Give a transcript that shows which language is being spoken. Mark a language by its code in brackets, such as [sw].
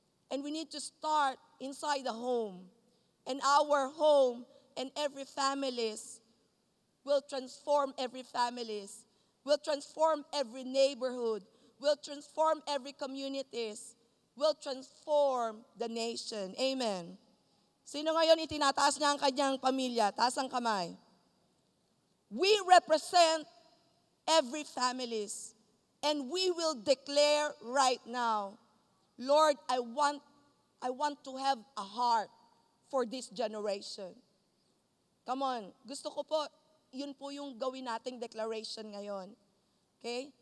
[en] And we need to start inside the home. And our home and every families will transform every families, will transform every neighborhood, will transform every communities, will transform the nation. Amen. [tl] Sino ngayon itinataas niya ang kanyang pamilya? Taas ang kamay. [en] We represent every families. And we will declare right now, Lord, I want to have a heart for this generation. [tl] Come on. Gusto ko po, yun po yung gawin nating declaration ngayon. Okay?